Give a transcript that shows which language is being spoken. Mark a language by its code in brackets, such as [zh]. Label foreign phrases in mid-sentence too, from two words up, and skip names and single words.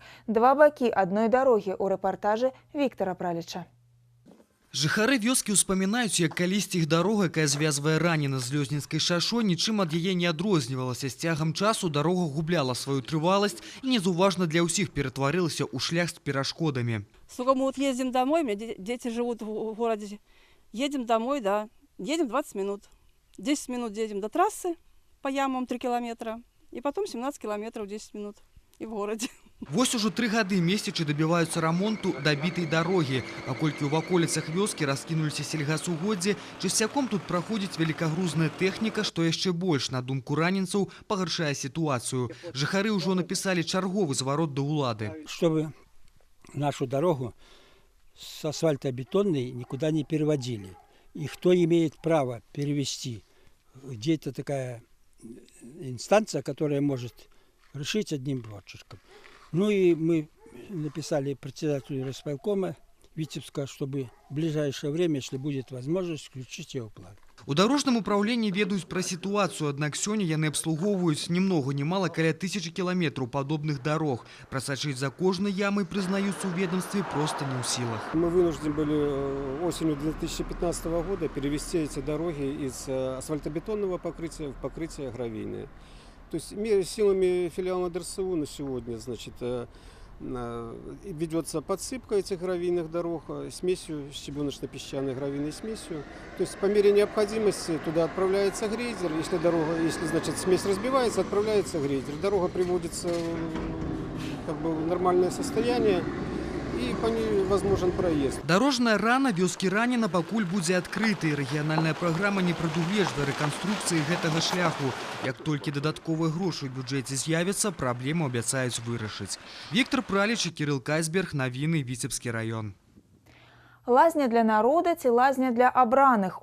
[be] Два бакі адной дарогі ў рэпартажы Віктара Праліча. Жыхары вёскі ўспамінаюць, як калісьці іх дарога, якая звязвае Раніна з Лёзнінскай шашой, нічым ад яе не адрознівалася. З цягам часу дарога губляла сваю трываласць і незаўважна для ўсіх ператварылася ў шлях з перашкодамі. [ru] Сколько мы вот ездим домой, у меня дети живут в городе. Едем домой, да, едем 20 минут. 10 минут едем до трассы по ямам 3 километра, и потом 17 километров 10 минут и в городе. [be] Вось ужо 3 гады месячы дабіваюцца рамонту дабітай дарогі. Паколькі ў ваколіцах вёскі раскінуліся сельгасугоддзі, часцяком тут праходзіць великагрузная тэхніка, што яшчэ больш, на думку ранінцаў, пагаршае сітуацыю. Жыхары ўжо напісалі чарговы зварот да ўлады. [ru] Чтобы нашу дорогу с асфальтобетонной никуда не переводили. И кто имеет право перевести? Где-то такая инстанция, которая может решить одним росчерком. Ну и мы написали председателю райисполкома Витебска, чтобы в ближайшее время, если будет возможность, включить его план. [be] У дарожным управленні ведаюць пра сітуацыю, аднак сёння яны абслугоўваюць ні многа ні мала каля 1000 кіламетраў падобных дарог. Прасачыць за кожнай ямай, прызнаюцца ў ведомстве, просто не ў сілах. [ru] Мы вынуждены были осенью 2015 года перевести эти дороги из асфальтобетонного покрытия в покрытие гравийное. То есть силами филиала ДРСУ на сегодня, значит, ведется подсыпка этих гравийных дорог смесью, щебеночно-песчаной гравийной смесью. То есть по мере необходимости туда отправляется грейдер. Если значит, смесь разбивается, отправляется грейдер. Дорога приводится в нормальное состояние. І по ній возможен проезд. [be] Дарожная рана вёскі Раніна пакуль будзе адкрытай. Рэгіянальная праграма не прадугледжвае рэканструкцыі гэтага шляху. Як толькі дадатковыя грошы ў бюджэце з'явяцца, праблему абяцаюць вырашыць. Віктор Праліч і Кірыл Кайсберг, навіны, Віцебскі раён. Лазня для народа ці лазня для абраных.